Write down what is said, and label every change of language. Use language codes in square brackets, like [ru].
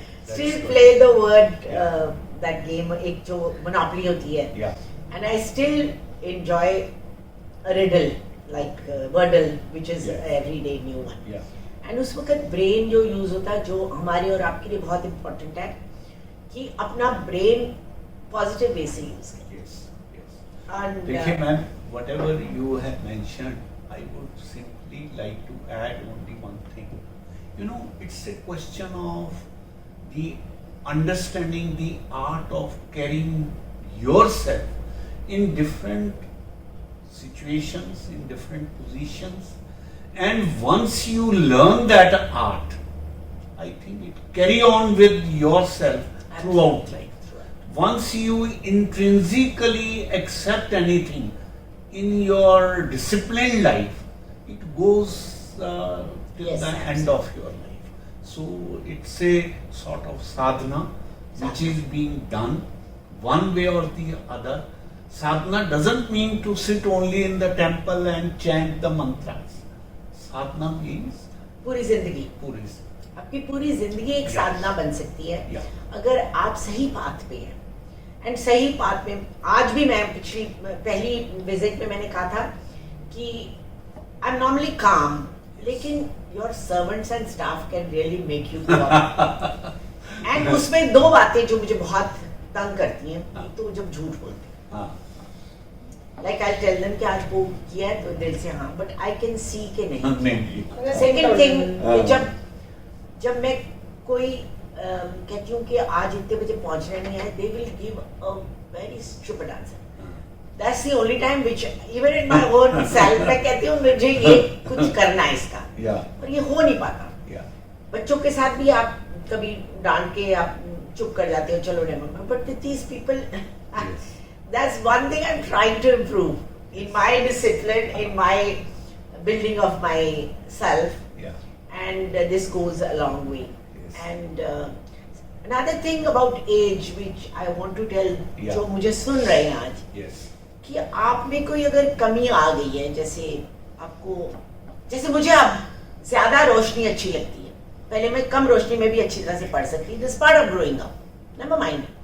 [en] Still play the word that game, [hi] एक जो monopoly होती है, [en] and I still enjoy a riddle like Wordle, which is everyday new one. [hi] And उस वक्त brain जो use होता है, जो हमारे और आपके लिए बहुत इम्पोर्टेंट है, कि अपना ब्रेन पॉजिटिव वे से यूज करें. देखिए ma'am, [en] whatever you have mentioned, I would simply like to add only one thing. You know, it's a question of the understanding the art of carrying yourself in different situations, in different positions, and once you learn that art, I think it carry on with yourself throughout life. Once you intrinsically accept anything in your disciplined life, it goes till the end of your life. So it's a sort of sadhana which is being done one way or the other. Sadhana doesn't mean to sit only in the temple and chant the mantras. Sadhana means [hi] पूरी जिंदगी. आपकी पूरी जिंदगी एक साधना बन सकती है अगर आप सही पाथ पे हैं. [en] and [hi] सही पाथ में आज भी, मैं पहली विजिट में मैंने कहा था कि [en] I am normally calm, लेकिन your servants and staff can really make you go up. [hi] And उसमें 2 बातें जो मुझे बहुत तंग करती हैं, तो जब झूठ बोलते हैं, [en] like I'll tell them [hi] कि आज वो किया है तो दिल से हाँ, [en] but I can see [hi] कि नहीं. [en] Second thing, [hi] जब मैं कोई कहती हूँ कि आज इतने बजे पहुंचना नहीं है, [en] they will give a very stupid answer. That's the only time which even in my own self [hi] मैं कहती हूँ मुझे ये कुछ करना है इसका, और ये हो नहीं पाता. बच्चों के साथ भी आप कभी डांट के आप चुप कर जाते हो, चलो never. [en] But with these people, that's one thing I'm trying to improve in my discipline, in my building of myself, and this goes a long way. And another thing about age which I want to tell, [hi] जो मुझे सुन रहे हैं आज, कि आप में कोई अगर कमी आ गई है, जैसे आपको, जैसे मुझे अब ज्यादा रोशनी अच्छी लगती है, पहले मैं कम रोशनी में भी अच्छी तरह से पढ़ सकती थी, [en] part of growing up, never mind.